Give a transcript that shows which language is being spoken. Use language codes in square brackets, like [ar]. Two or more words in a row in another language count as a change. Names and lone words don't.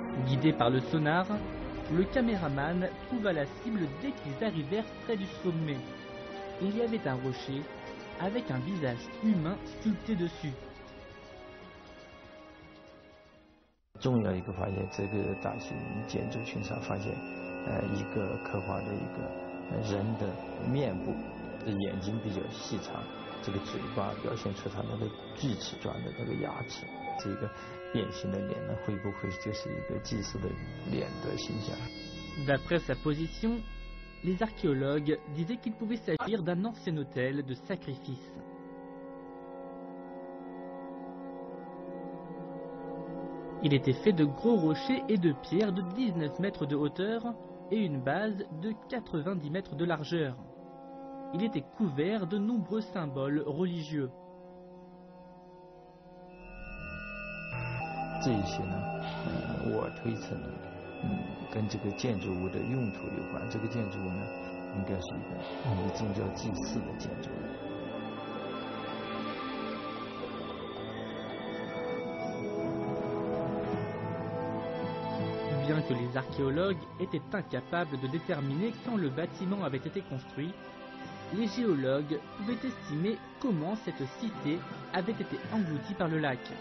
[fr] Guidé par le sonar, le caméraman trouva la cible dès qu'ils arrivèrent près du sommet. Il y avait un rocher avec un visage humain sculpté dessus. [zh] 重要一个发现，这个大型建筑群上发现，一个刻画的一个人的面部，眼睛比较细长，这个嘴巴表现出它那个锯齿状的那个牙齿，这个变形的脸呢，会不会就是一个祭祀的脸的形象 [fr] D'après sa position, les archéologues disaient qu'il pouvait s'agir d'un ancien autel de sacrifice. Il était fait de gros rochers et de pierres de 19 mètres de hauteur et une base de 90 mètres de largeur. Il était couvert de nombreux symboles religieux. [zh] 这一些呢，我推测呢，跟这个建筑物的用途有关。这个建筑物呢，应该是一个以宗教祭祀的建筑物。 [fr] Bien que les archéologues étaient incapables de déterminer quand le bâtiment avait été construit, les géologues pouvaient estimer comment cette cité avait été engloutie par le lac.